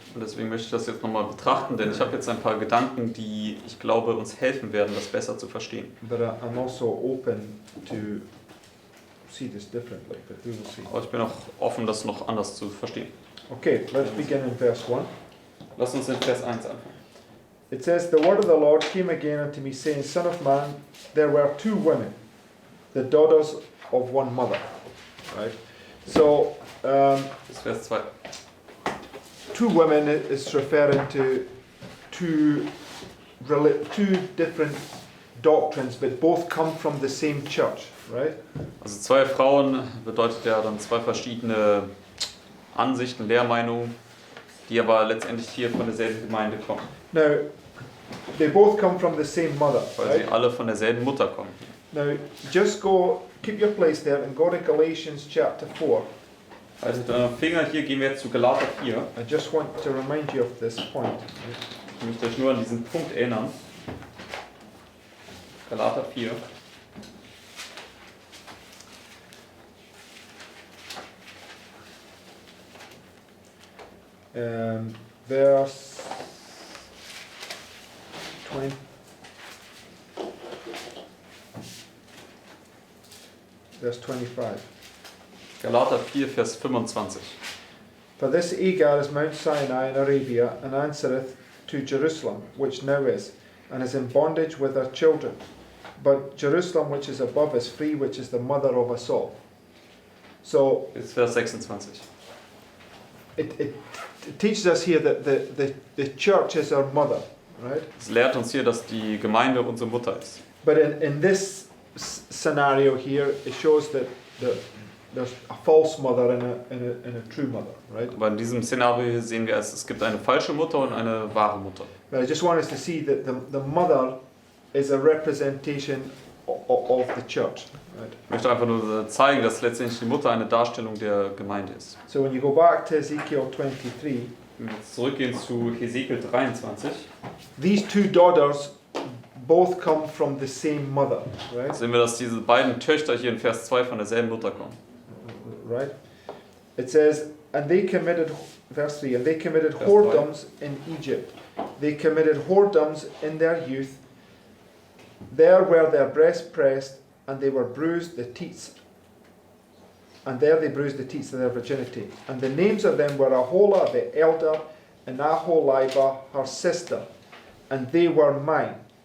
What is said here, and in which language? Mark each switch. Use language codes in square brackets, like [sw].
[de] Und deswegen möchte ich das jetzt nochmal betrachten, denn ich habe jetzt ein paar Gedanken, die ich glaube uns helfen werden, das besser zu verstehen. [en] But I'm also open to see this differently, but we will see. [de] Aber ich bin auch offen, das noch anders zu verstehen. [en] Okay, let's begin in verse 1. [de] Lass uns in Vers 1 anfangen. [en] It says, "The word of the Lord came again unto me, saying, Son of man, there were two women, the daughters of one mother." Right? So, [de] Das ist Vers 2. [en] two women is referring to two different doctrines, but both come from the same church, right? [de] Also zwei Frauen bedeutet ja dann zwei verschiedene Ansichten, Lehrmeinungen, die aber letztendlich hier von derselben Gemeinde kommen. [en] Now, they both come from the same mother, [de] Weil [en] right? [de] sie alle von derselben Mutter kommen. [en] Now, just keep your place there and go to Galatians chapter 4. [de] Also mit eurem Finger hier gehen wir jetzt zu Galater 4. [en] I just want to remind you of this point. [de] Ich möchte euch nur an diesen Punkt erinnern. Galater 4. [en] Verse 20. Verse 25. [de] Galater 4, Vers 25. [en] For this Agar is Mount Sinai in Arabia, and answereth to Jerusalem, which now is, and is in bondage with her children. But Jerusalem, which is above, is free, which is the mother of us all. So [de] Jetzt Vers 26. [en] it teaches us here that the church is our mother, right? [de] Es lehrt uns hier, dass die Gemeinde unsere Mutter ist. [en] But in this scenario here, it shows that there's a false mother and a true mother, right? [de] Aber in diesem Szenario hier sehen wir, es gibt eine falsche Mutter und eine wahre Mutter. [en] But I just want us to see that the mother is a representation of the church, right? [de] Ich möchte einfach nur zeigen, dass letztendlich die Mutter eine Darstellung der Gemeinde ist. [en] So when you go back to Ezekiel 23, [de] Wenn wir jetzt zurückgehen zu Hesekiel 23, [en] these two daughters both come from the same mother, right? [de] sehen wir, dass diese beiden Töchter hier in Vers 2 von derselben Mutter kommen. [en] Right? It says, and they committed, verse 3, and they committed Verse whoredoms in Egypt. They committed whoredoms in their youth. There were their breasts pressed, and they were bruised the teats. and there they bruised the teats of their virginity. And the names of them were Aholah the elder, and Aholibah her sister, and they were mine.